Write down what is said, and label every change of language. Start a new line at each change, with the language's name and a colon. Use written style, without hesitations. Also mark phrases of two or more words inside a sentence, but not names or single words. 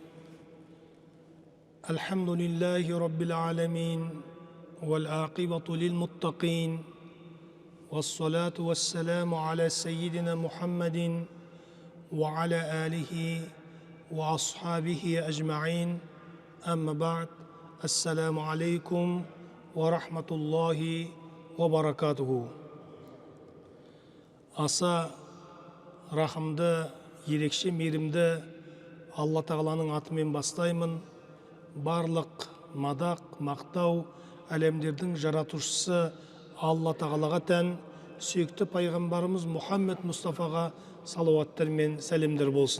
Arabic: الحمد لله رب العالمين والعاقبة للمتقين والصلاة والسلام على سيدنا محمد وعلى آله وأصحابه أجمعين أما بعد السلام عليكم ورحمة الله وبركاته.
Kazakh: Аса рахымды, ерекше мейірімді Алла Тағаланың атымен бастаймын. Барлық мадақ, мақтау әлемдердің жаратушысы Алла Тағалаға тән, сүйікті пайғамбарымыз Мұхаммед Мұстафаға салауаттар мен сәлемдер болсын.